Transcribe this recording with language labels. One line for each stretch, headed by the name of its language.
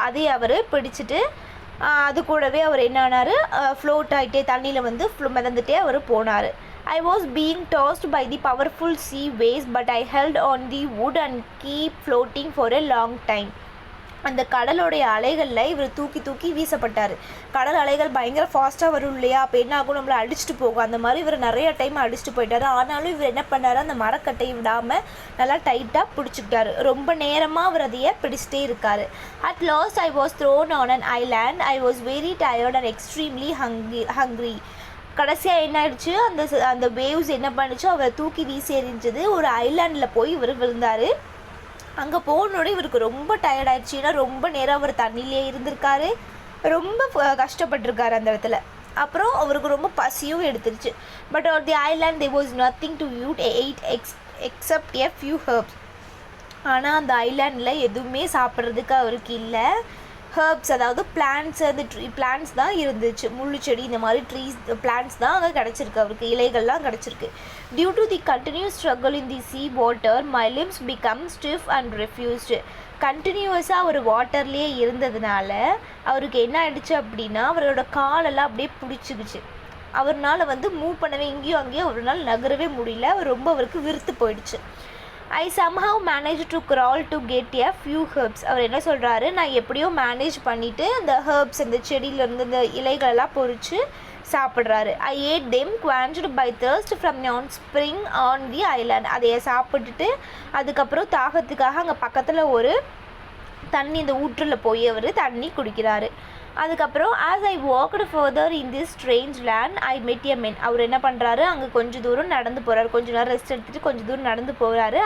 Tamil: அதை அவர் பிடிச்சிட்டு அது கூடவே அவர் என்ன ஆனார், ஃப்ளோட் ஆகிட்டே தண்ணியில் வந்து மிதந்துட்டே அவர் போனார்.
English: I was being tossed by the powerful sea waves, but I held on the wood and keep floating for a long time.
Tamil: அந்த கடலோடைய அலைகளில் இவர் தூக்கி வீசப்பட்டார். கடல் அலைகள் பயங்கர ஃபாஸ்ட்டாக வரும் இல்லையா, அப்போ என்ன ஆகும், நம்மளை அடிச்சுட்டு போகும். அந்த மாதிரி இவர் நிறைய டைம் அடிச்சுட்டு போயிட்டார். ஆனாலும் இவர் என்ன பண்ணார், அந்த மரக்கட்டையை விடாமல் நல்லா டைட்டாக பிடிச்சிக்கிட்டாரு. ரொம்ப நேரமாக அவர் அதையே பிடிச்சிட்டே இருக்கார்.
English: At last I was thrown on an island. I was very tired and extremely hungry.
Tamil: கடைசியாக என்ன ஆயிடுச்சு, அந்த வேவ்ஸ் என்ன பண்ணிச்சோ அவரை தூக்கி வீசி எறிஞ்சது. ஒரு ஐலாண்டில் போய் இவர் விழுந்தார். அங்கே போனோட இவருக்கு ரொம்ப டயர்ட் ஆயிடுச்சு. ஏன்னா ரொம்ப நேரம் அவர் தண்ணியிலே இருந்திருக்காரு, ரொம்ப கஷ்டப்பட்டிருக்காரு அந்த இடத்துல. அப்புறம் அவருக்கு ரொம்ப பசியும் எடுத்துருச்சு.
English: But on the island there was nothing to eat except a few herbs.
Tamil: ஆனால் அந்த ஐலாண்டில் எதுவுமே சாப்பிட்றதுக்கு அவருக்கு இல்லை. ஹர்ப்ஸ் அதாவது பிளான்ட்ஸ், அந்த பிளான்ட்ஸ் தான் இருந்துச்சு. முள்ளு செடி இந்த மாதிரி பிளான்ட்ஸ் தான் அங்கே கிடச்சிருக்கு அவருக்கு, இலைகள்லாம் கிடச்சிருக்கு.
English: Due to the continuous struggle in the sea water, my limbs become stiff and refused.
Tamil: கண்டினியூஸாக அவர் வாட்டர்லேயே இருந்ததுனால அவருக்கு என்ன ஆயிடுச்சு அப்படின்னா அவரோட காலெல்லாம் அப்படியே பிடிச்சிக்கிச்சு. அவரால் வந்து மூவ் பண்ணவே இங்கேயும் அங்கேயும் அவரால் நகரவே முடியல. ரொம்ப அவருக்கு விருத்து போயிடுச்சு.
English: I somehow managed to crawl to get a few herbs.
Tamil: அவர் என்ன சொல்கிறாரு, நான் எப்படியோ மேனேஜ் பண்ணிவிட்டு அந்த ஹெர்ப்ஸ், அந்த செடியிலேருந்து இந்த இலைகளெல்லாம் பொறிச்சு சாப்பிட்றாரு.
English: I ate them quenched by thirst from a spring on the island.
Tamil: அதையை சாப்பிட்டுட்டு அதுக்கப்புறம் தாகத்துக்காக அங்கே பக்கத்தில் ஒரு தண்ணி, இந்த ஊற்றில் போய் அவர் தண்ணி குடிக்கிறாரு. அதுக்கப்புறம்
English: as I walked further in this strange land, I met a man.
Tamil: அவர் என்ன பண்ணுறாரு, அங்கே கொஞ்சம் தூரம் நடந்து போகிறாரு. கொஞ்சம் நேரம் ரெஸ்ட் எடுத்துகிட்டு கொஞ்சம் தூரம் நடந்து போகிறாரு.